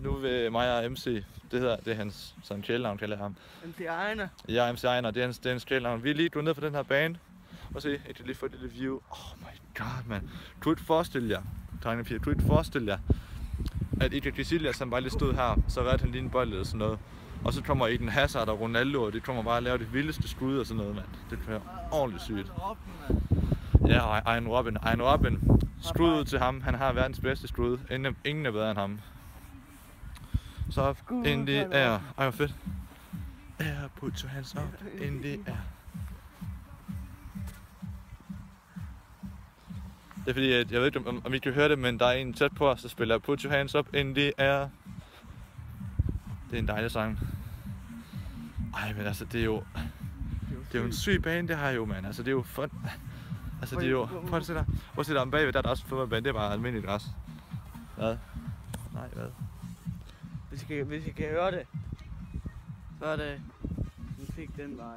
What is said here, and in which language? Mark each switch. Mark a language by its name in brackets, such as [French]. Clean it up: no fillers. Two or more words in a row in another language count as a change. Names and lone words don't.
[Danish] Nu vil mig og MC, det er hans sådan kælenavn, kalder jeg ham. MC Ejner. Ja, MC Ejner, det er hans kælenavn. Vi er lige gået ned på den her bane. Og se, jeg kan lige få et lille view. [English] Oh my god, [Danish] man. Du ikke forestille jer, drenge og piger, du ikke forestille jer, at Iker Casillas, han bare lige stod her, så reddede han lige en bold eller sådan noget. Og så kommer Eden Hazard og Ronaldo, og de kommer bare at lave det vildeste skud og sådan noget, mand. Det er ordentligt sygt. Ja, og Arjen Robben. Skud ud til ham. Han har verdens bedste skud. Ingen er bedre end ham. Så [English] in the air. [Danish] Ej, hvor fedt. [English] Air, put your hands up in the air. [Danish] Det er fordi, at jeg ved ikke, om I kan høre det, men der er en tæt på os, der spiller [English] Put your hands up in the air. [Danish] Det er en dejlig sang. Ej, men altså, det er jo en syg bane, det her jo, mand. Altså, det er jo fun. Altså, det er jo... Prøv at se der. Prøv at se der om bagved, der er der også en fodboldbane. Det er bare almindeligt græs. Hvad? Nej, hvad? Hvis I kan høre det, så er det musik den vej.